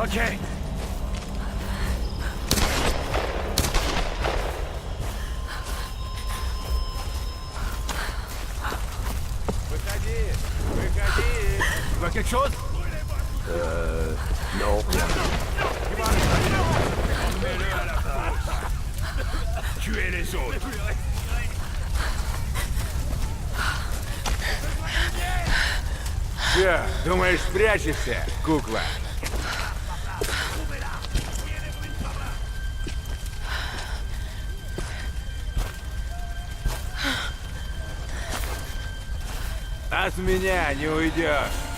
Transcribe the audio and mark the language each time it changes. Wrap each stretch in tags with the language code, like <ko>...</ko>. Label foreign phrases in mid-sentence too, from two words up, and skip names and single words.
<ru>Ok. Выходи!</ru> <fr>Tu vois quelque chose? Non. Mets-le à la fosse. Tuez les autres.</fr> <ru>Че, думаешь, спрячешься, кукла? От меня не уйдешь.</ru>